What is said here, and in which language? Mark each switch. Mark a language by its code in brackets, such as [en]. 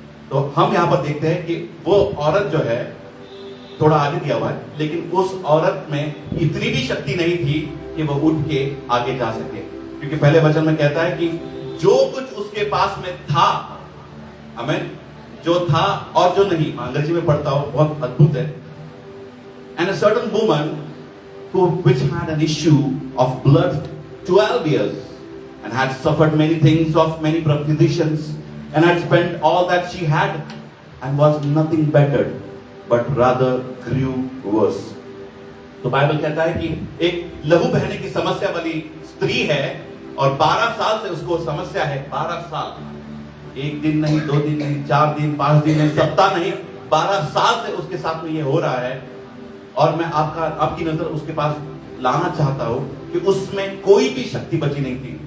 [hi] तो हम यहां पर देखते हैं कि वो औरत जो है, थोड़ा आगे दिया हुआ है, लेकिन उस औरत में इतनी भी शक्ति नहीं थी कि वो उठ के आगे जा सके, क्योंकि पहले वचन में कहता है कि जो कुछ उसके पास में था, आमीन, जो था और जो नहीं, अंग्रेजी में पढ़ता हूं, बहुत अद्भुत है। [en] And a certain woman which had an issue of blood 12 years and had suffered many things of many physicians and had spent all that she had and was nothing better but rather grew worse. [hi] तो Bible कहता है कि एक लहू बहने की समस्या वाली स्त्री है और 12 साल से उसको समस्या है। 12 साल, एक दिन नहीं, 2 दिन नहीं, 4 दिन, 5 दिन नहीं, सप्ताह नहीं, 12 साल से उसके साथ में ये हो रहा है। और मैं आपकी नजर उसके पास लाना चाहता हूं कि उसमें कोई भी शक्ति बची नहीं थी।